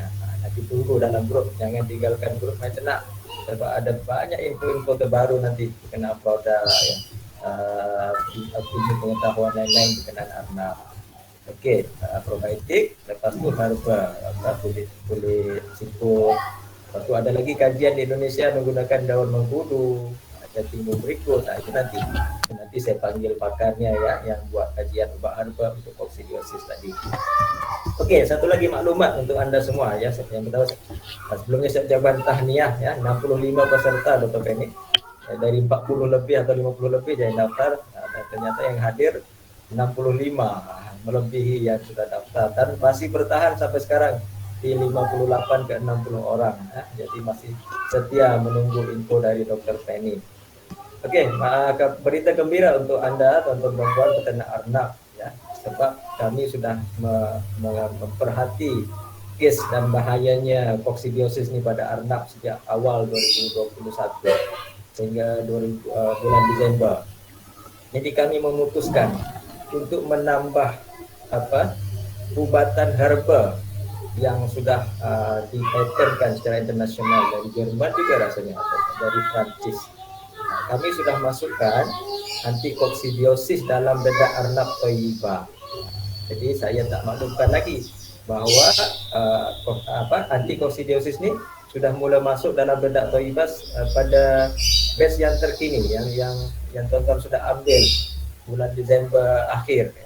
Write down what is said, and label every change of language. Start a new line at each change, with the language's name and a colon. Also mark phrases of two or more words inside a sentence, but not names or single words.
Malay: Nanti tunggu dalam grup, jangan tinggalkan grup main ternak. Sebab ada banyak info-info terbaru nanti berkenaan produk pengetahuan lain-lain berkenaan arnab. Okey, probiotik, lepas tu herbal, kulit siput. Lepas tu ada lagi kajian di Indonesia menggunakan daun mengkudu, timbul berikut. Itu nanti saya panggil pakarnya ya yang buat kajian obat herbal untuk koksidiosis tadi. Okey, satu lagi maklumat untuk anda semua ya. Yang pertama, sebelumnya saya ucapkan tahniah ya, 65 peserta Dr. Penny. Dari 40 lebih atau 50 lebih yang daftar, dan ternyata yang hadir 65, melebihi yang sudah daftar dan masih bertahan sampai sekarang di 58 ke 60 orang ya. Jadi masih setia menunggu info dari Dr. Penny. Okey, berita gembira untuk anda tuan-tuan peternak arnab ya, sebab kami sudah memperhati kes dan bahayanya koksidiosis ini pada arnab sejak awal 2021 sehingga bulan Desember. Jadi kami memutuskan untuk menambah ubatan herbal yang sudah dipatenkan secara internasional dari Jerman juga rasanya atau dari Prancis. Kami sudah masukkan antikoksidiosis dalam dedak arnab Toyiba. Jadi saya tak maklumkan lagi bahawa antikoksidiosis ni sudah mula masuk dalam dedak Toyiba pada batch yang terkini yang tuan-tuan sudah ambil bulan Desember akhir ya.